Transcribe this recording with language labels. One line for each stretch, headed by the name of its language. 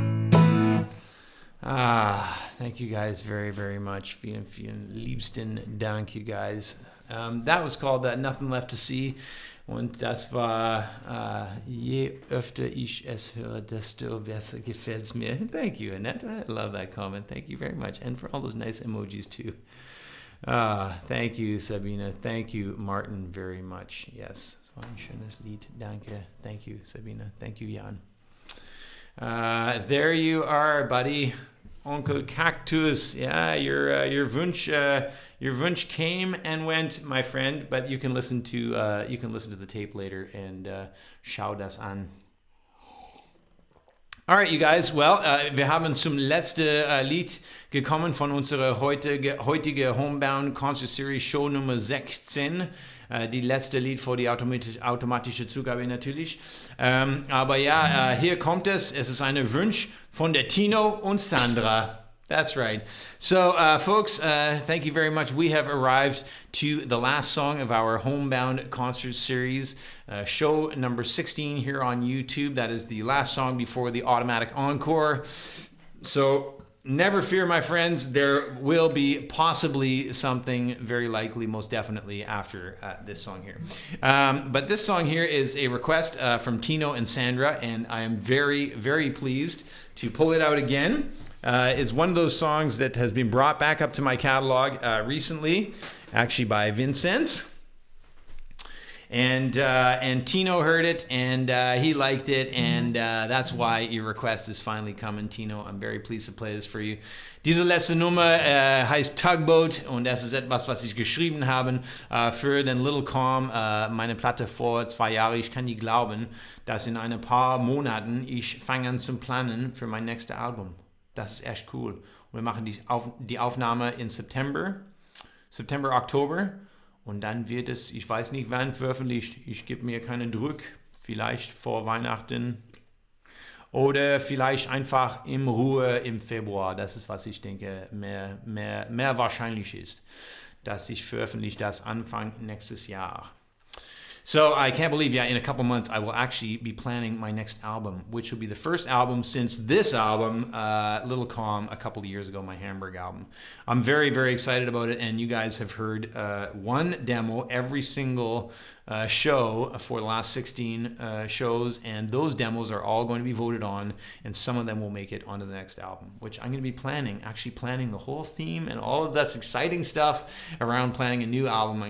English: Thank you guys very, very much.
German: Vielen, vielen liebsten Dank,
English: you guys. That was called Nothing Left to See.
German: Und das war, je öfter ich es höre, desto besser gefällt es mir.
English: Thank you, Annette. I love that comment. Thank you very much. And for all those nice emojis, too. Thank you, Sabina. Thank you, Martin, very much.
German: Yes, so ein schönes Lied. Danke.
English: Thank you,
German: Sabina.
English: Thank you, Jan. There you are, buddy. Uncle Cactus. Yeah, your Wunsch came and went, my friend. But you can listen to the tape later and
German: schau das an.
English: Alright, you guys.
German: Well, wir haben zum letzten Lied gekommen von unserer heutige Homebound Concert Series Show Nummer 16. Die letzte Lied vor die automatische Zugabe natürlich. Aber ja, hier kommt es. Es ist ein Wunsch von der Tino und Sandra.
English: That's right. So, folks, thank you very much. We have arrived to the last song of our Homebound concert series, show number 16 here on YouTube. That is the last song before the automatic encore. So, never fear, my friends. There will be possibly something, very likely, most definitely, after this song here. But this song here is a request from Tino and Sandra, and I am very, very pleased to pull it out again. It's one of those songs that has been brought back up to my catalog recently, actually by Vincent. And Tino heard it, and he liked it, and that's why your request is finally coming, Tino. I'm very pleased to play this for you.
German: Diese letzte Nummer heißt Tugboat, und das ist etwas, was ich geschrieben habe für den Little Calm, meine Platte vor 2 Jahren. Ich kann nicht glauben, dass in ein paar Monaten ich fange an zu planen für mein nächstes Album. Das ist echt cool. Und wir machen die Aufnahme in September, Oktober. Und dann wird es, ich weiß nicht wann, veröffentlicht. Ich gebe mir keinen Druck. Vielleicht vor Weihnachten. Oder vielleicht einfach in Ruhe im Februar. Das ist, was ich denke, mehr wahrscheinlich ist. Dass ich veröffentliche das Anfang nächstes Jahr.
English: So I can't believe, in a couple months, I will actually be planning my next album, which will be the first album since this album, Little Calm, a couple of years ago, my Hamburg album. I'm very, very excited about it, and you guys have heard one demo every single show for the last 16 shows, and those demos are all going to be voted on, and some of them will make it onto the next album, which I'm going to be planning the whole theme and all of that exciting stuff around planning a new album.